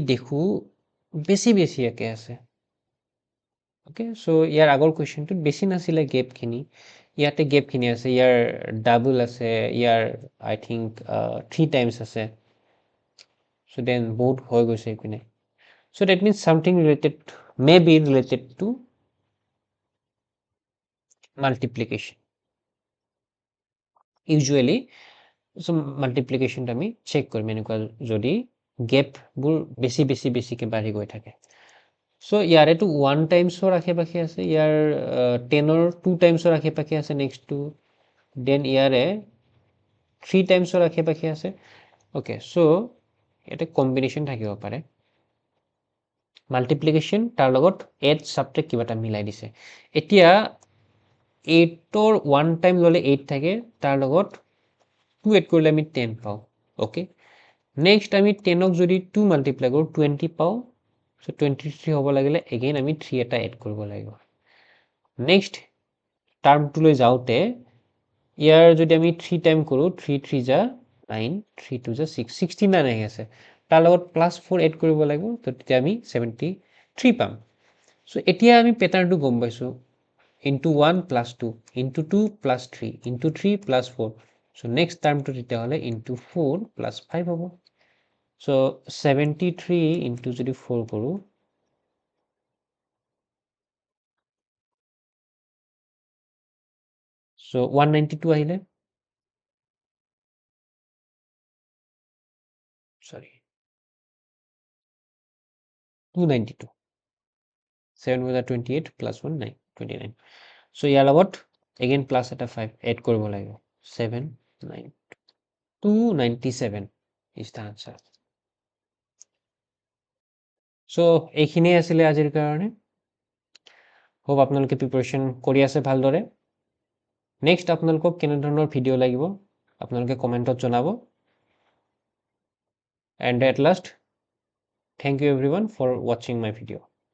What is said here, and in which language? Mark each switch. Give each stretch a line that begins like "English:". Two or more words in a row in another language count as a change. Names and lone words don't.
Assamese: দেখো বেছি বেছি একে আছে
English: okay so
Assamese: ইয়াৰ আগৰ কোয়েশ্চনটোত বেছি নাছিলে গেপ খিনি ইয়াতে গেপ খিনি আছে ইয়াৰ ডাবল আছে ইয়াৰ
English: I think 3 times
Assamese: আছে
English: so then
Assamese: বহুত হৈ গৈছে ইপিনে
English: so that means something related maybe related to multiplication usually so
Assamese: মাল্টিপ্লিকেশনটা আমি চেক কৰিম এনেকুৱা যদি গেপবোৰ বেছি বেছি বেছিকে বাঢ়ি গৈ থাকে সো ইয়াৰেতো 1 টাইমছৰ আশে পাশে আছে ইয়াৰ 10ৰ 2 টাইমছৰ আশে পাশে আছে
English: next two then
Assamese: ইয়াৰে 3 টাইমছৰ আশে পাশে আছে
English: okay so
Assamese: এটা কম্বিনেশন থাকিব পাৰে মাল্টিপ্লিকেশন তাৰ লগত
English: add subtract
Assamese: কিবা এটা মিলাই দিছে এতিয়া 8ৰ 1 টাইম ললে 8 থাকে তাৰ লগত 2 এড কৰিলে আমি 10 পাও ওকে নেক্সট আমি 10ক যদি 2 মাল্টিপ্লাই কৰো 20 পাও সো 23 হ'ব লাগিলে এগেইন আমি 3 এটা এড কৰিব লাগিব নেক্সট টার্মটো লৈ যাওতে ইয়াৰ যদি আমি 3 টাইম কৰো 3 3 যা 9 3 2 যা 6 69 আহি আছে তাৰ লগত
English: plus 4 add
Assamese: কৰিব লাগিব তো তেতিয়া আমি 73 পাম সো এতিয়া আমি প্যাটাৰ্নটো গম পাইছো
English: into 1 plus 2 into 2 plus 3 into 3 plus 4 so next term to
Assamese: দিতে হলে
English: into 4 plus 5
Assamese: হ'ব
English: so 73 into
Assamese: যদি 4 কৰো
English: so 192 আহিলে sorry 292 7 was 28 plus 1 9 29 so
Assamese: ইয়াৰ লগত
English: again plus এটা 5 add
Assamese: কৰিব লাগিব
English: 7 9 297 is the answer
Assamese: so এইখিনিয়ে আছিলে আজিৰ কাৰণে হোপ আপোনালোকে প্ৰিপাৰেচন কৰি আছে ভালদৰে নেক্সট আপোনালোকক কেনে ধৰণৰ ভিডিও লাগিব আপোনালোকে কমেন্টত জনাব
English: and at last thank you everyone for watching my video